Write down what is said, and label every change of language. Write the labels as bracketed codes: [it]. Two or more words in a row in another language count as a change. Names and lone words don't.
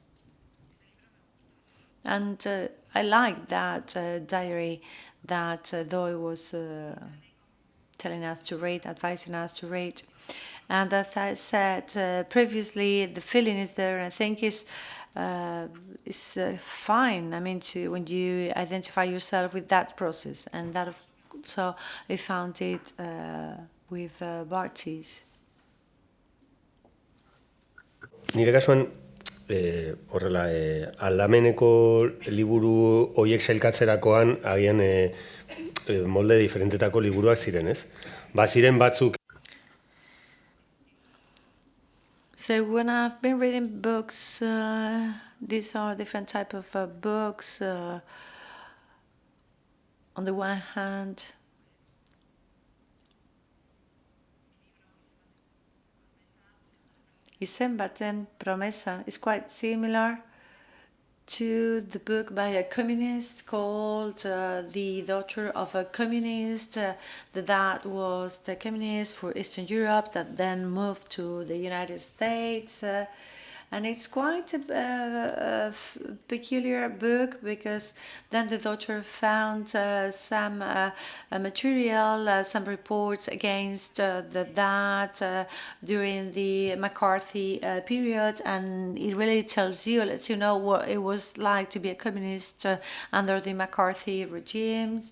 [en] And I liked that diary that Hedoi was telling us to read, advising us to read. And as I said previously, the feeling is there, and I think it's fine. I mean, when you identify yourself with that process, and that so I found it with Bartis. [eu] Nire kasuan, horrela, aldameneko liburu horiek sailkatzerakoan, agian molde diferentetako liburuak ziren, ez? Ziren batzuk. [en] So when I've been reading books, these are different type of books. On the one hand, Izen baten promesa is quite similar to the book by a communist called The Daughter of a Communist. The dad was the communist for Eastern Europe that then moved to the United States. And it's quite a peculiar book because then the daughter found some material, some reports against the dad during the McCarthy period, and it really lets you know what it was like to be a communist under the McCarthy regimes.